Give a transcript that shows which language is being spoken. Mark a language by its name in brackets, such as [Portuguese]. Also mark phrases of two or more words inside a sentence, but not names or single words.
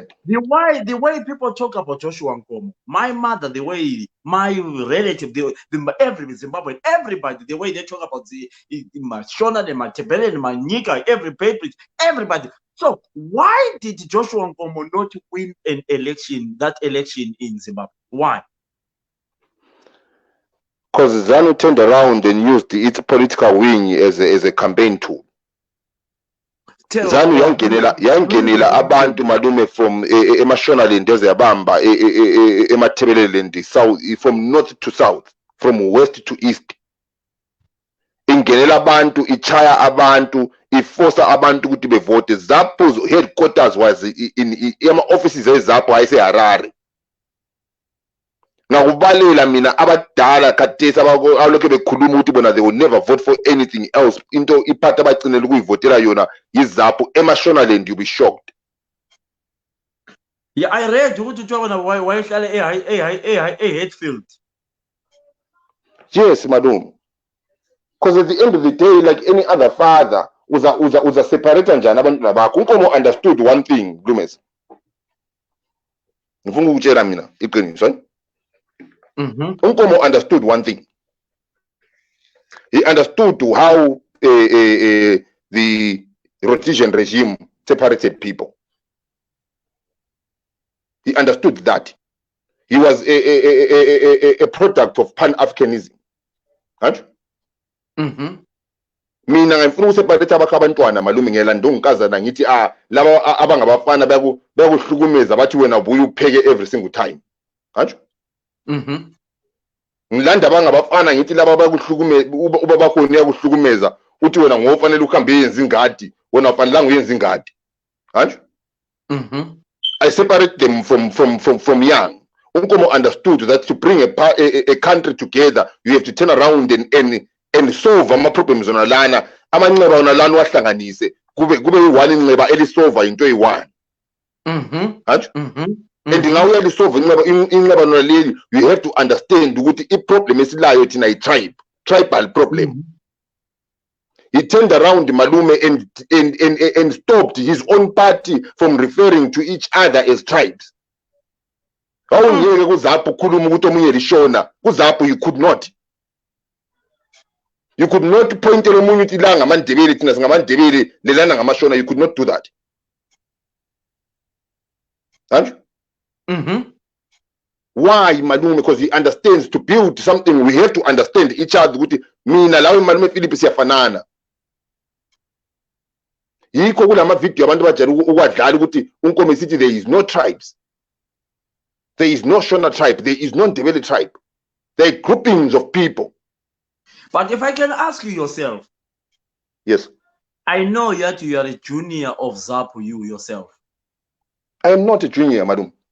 [English] The way people talk about Joshua Nkomo, my mother, the way my relative, every Zimbabwean, everybody, the way they talk about the Mashona, the Matebele, the Manika, everybody. So why did Joshua Nkomo not win that election in Zimbabwe? Why? Because ZANU turned around and used its political wing as a campaign tool. [North Ndebele] ZANU yangenela abantu malume from eMashonaland eziyabamba eMathebeleland south, [English] from north to south, from west to east. [North Ndebele] Ingenela abantu, ichaya abantu, iforsa abantu ukuthi bevote. [English] ZAPU's headquarters was in offices [North Ndebele] eZAPU ayiseHarare. Ngakubalela mina abadala khathesi abalokho bekhuluma ukuthi bona [English] they will never vote for anything else. [North Ndebele] Into iphatha abacinela ukuyivotela yona yiZAPU eMashonaland, [English] you'll be shocked. Yeah, I read [North Ndebele] ukuthi utshwana [English] why [North Ndebele] uhlala eHatfield. [English] Yes, madam. Because at the end of the day, like any other father, [North Ndebele] uza separate njani abantwana bakho. [English] Nkomo understood one thing, Glumes. [North Ndebele] Ngifuna ukutshela mina iqiniso. [English] Nkomo understood one thing. He understood how the Rhodesian regime separated people. He understood that. He was a product of Pan-Africanism. Right? [North Ndebele] Mina ngifuna useparate abantwana malume ngelanda ongikazana ngithi laba abangabafana bayakuhlukumeza bathi wena ubuye upheke [English] every single time. [North Ndebele] Kanjalo? Ngilanda abangabafana ngithi laba bayakuhlukumeza, ubaba bakho uyakuhlukumeza uthi wena ngofanele uhambe yenza ingadi, wena ufanelanga uyenza ingadi. Kanjalo? [English] I separate them from young. Nkomo understood that to bring a country together, you have to turn around and solve ama problems [North Ndebele] on lana. Amanxeba ona lana wahlanganise kube one inxeba elisolve into eyi-one. [English] And now you solve [North Ndebele] inxeba nona leli, [English] you have to understand [North Ndebele] ukuthi i-problem esilayo thina [English] tribal problem. He turned around Malume and stopped his own party from referring to each other as tribes. You could not. You could not point to you could not do that. Why Malume? Because he understands to build something we have to understand each other. [North Ndebele] Mina lawe Malume Philip siyafanana. Yikho kulama video abantu bajala ukwadlala ukuthi uNkomo sithi [English] there is no tribes. There is no Shona tribe. There is no Ndebele tribe. There are groupings of people. But if I can ask you yourself. Yes. I know that you are a junior of ZAPU, you yourself. I am not a junior, madam.